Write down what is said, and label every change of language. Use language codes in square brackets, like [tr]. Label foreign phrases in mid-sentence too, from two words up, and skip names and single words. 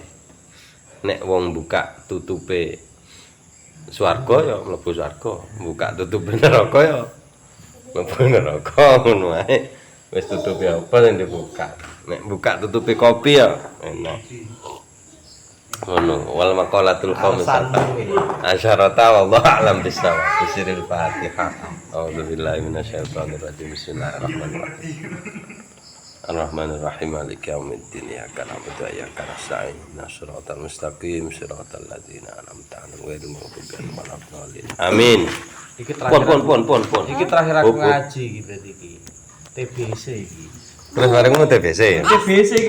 [jv] Nek wong buka tutupe swarga ya mlebu swarga, buka tutupe neraka ya mlebu neraka ngono wae. Wis tutupe apa sing dibuka. Nek buka tutupe kopi ya enak. [ar] Ngono والمقالة الخامسة عشرة والله أعلم بالصواب بسر الفاتحة. أعوذ بالله من الشيطان الرجيم. بسم الله الرحمن الرحيم. الرحمن الرحيم مالك يوم الدين إياك نعبد وإياك نستعين اهدنا المستقيم صراط الذين أنعمت عليهم غير المغضوب عليهم ولا الضالين. [jv] Amin. Iki terakhir. Pun. Iki terakhir aku ngaji iki berarti iki. TBC iki. Terus bareng TBC ya. TBC